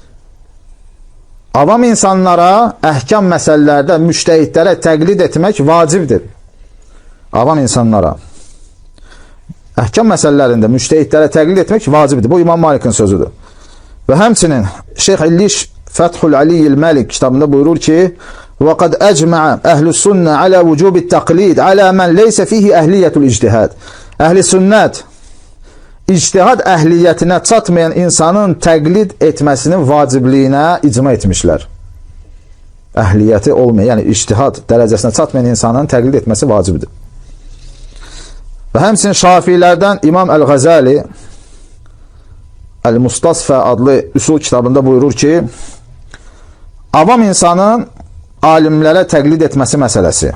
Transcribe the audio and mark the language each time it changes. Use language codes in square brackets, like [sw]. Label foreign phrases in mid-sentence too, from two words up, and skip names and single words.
[az] Avam insanlara əhkam məsələlərdə müctəhidlərə təqlid etmək vacibdir. Avam insanlara əhkam məsələlərində müctəhidlərə təqlid etmək vacibdir. Bu İmam Malikin sözüdür. Və həmçinin Şeyx İlliş Fəthul Aliyyil Məlik kitabında buyurur ki, [ar] وَقَدْ أَجْمَعَ أَهْلُ السُنَّةِ عَلَى وُجُوبِ التَّقْلِيدِ عَلَى مَنْ لَيْسَ فِيهِ أَهْلِيَّةُ الْاِجْتِهَادِ. [az] Əhl-i sünnət ictihad əhliyyətinə çatmayan insanın təqlid etməsinin vacibliyinə icma etmişlər. Əhliyyəti olmayan, yəni ictihad dərəcəsinə çatmayan insanın təqlid etməsi vacibdir. Və həmçinin Şafiilərdən İmam Əl-Ğəzali Əl-Mustasfə adlı üsul kitabında buyurur ki, avam insanın alimlərə təqlid etməsi məsələsi.